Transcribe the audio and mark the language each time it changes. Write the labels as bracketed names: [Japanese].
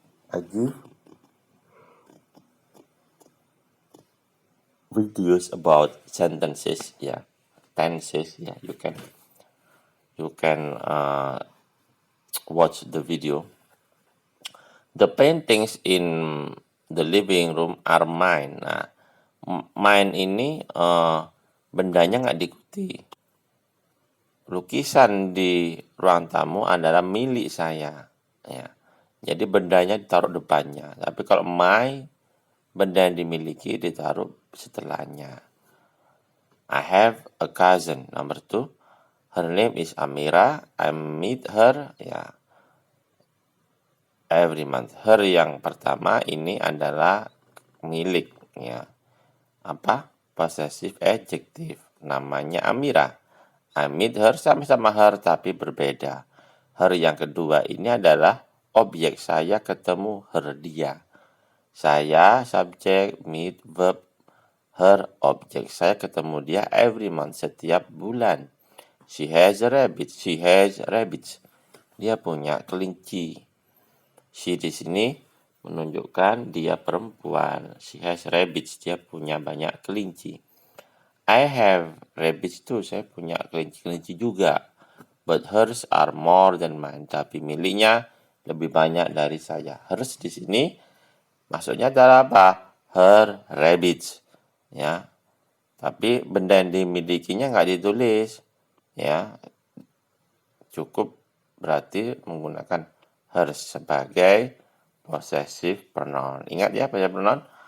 [English] I give videos about sentences, tenses, you can watch the video. The paintings in the living room are mine. [Indonesian] Nah, mine ini bendanya nggak diikuti. Lukisan di ruang tamu adalah milik saya, ya. Jadi bendanya ditaruh depannya. Tapi kalau my benda yang dimiliki ditaruh setelahnya. [English] I have a cousin. Number 2, her name is Amira. I meet her every month. [Indonesian] Her yang pertama ini adalah milik Apa? [English] Possessive adjective. [Indonesian] Namanya Amira. [English] I meet her, sama-sama her tapi berbeda. [Indonesian] Her yang kedua ini adalah objek. Saya ketemu her, dia. Saya subjek, meet verb, her objek. Saya ketemu dia [English] every month, [Indonesian] setiap bulan. [English] She has a rabbit. She has rabbits. [Indonesian] Dia punya kelinci. She di sini menunjukkan dia perempuan. [English] She has rabbits. [Indonesian] Dia punya banyak kelinci. [English] I have rabbits too. [Indonesian] Saya punya kelinci-kelinci juga. [English] But hers are more than mine. [Indonesian] Tapi miliknya lebih banyak dari saya. Hers di sini maksudnya adalah apa? [English] Her rabbits. [Indonesian] Ya. Tapi benda yang dimilikinya nggak ditulis. Ya. Cukup berarti menggunakan hers sebagai possessive pronoun. Ingat ya possessive pronoun.